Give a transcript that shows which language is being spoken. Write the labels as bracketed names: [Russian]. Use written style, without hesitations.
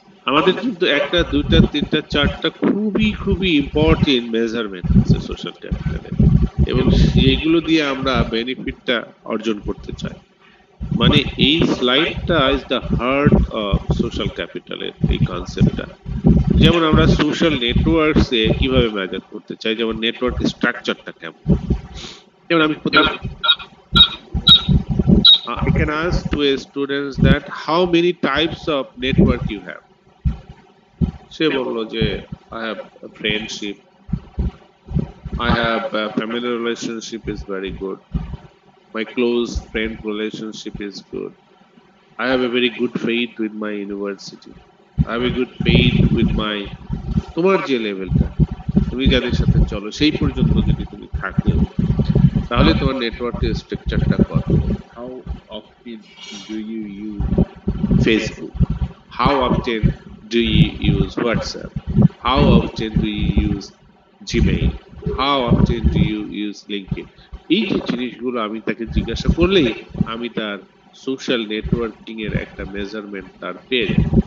[Bangla] আমাদের কিন্তু একটা, দুইটা, তিনটা, চারটা খুবই খুবই ইম্পর্টেন্ট মেজারমেন্ট আছে সোশ্যাল ক্যাপিটালে, এবং সেইগুলো দিয়ে আমরা বেনিফিটটা অর্জন করতে চাই। মানে এই স্লাইডটা [English] is the heart of [Bangla] social ক্যাপিটালের এই কনসেপ্টটা। যেমন আমরা সোশ্যাল নেটওয়ার্কস এ কিভাবে মেজার করতে চাই, যেমন নেটওয়ার্ক স্ট্রাকচারটা কেমন। যেমন আমি প্রথমে [English] I can ask to a students that how many types of network you have. সে বললো যে I have a friendship, I have a family relationship is very good, my close friend relationship is good, I have a very good faith with my university, I have a good faith with my, [Bangla] তোমার যে লেভেলটা, তুমি যাদের সাথে চলো সেই পর্যন্ত যদি তুমি থাকো, তাহলে তোমার নেটওয়ার্কের স্ট্রাকচারটা কত। [English] How often do you use Facebook, how often do you use WhatsApp, how often do you use Gmail, how often do you use LinkedIn. [Bangla] এই যে জিনিসগুলো আমি তাকে জিজ্ঞাসা করলেই আমি তার সোশ্যাল নেটওয়ার্কিং এর একটা মেজারমেন্ট তার পেয়ে যাই।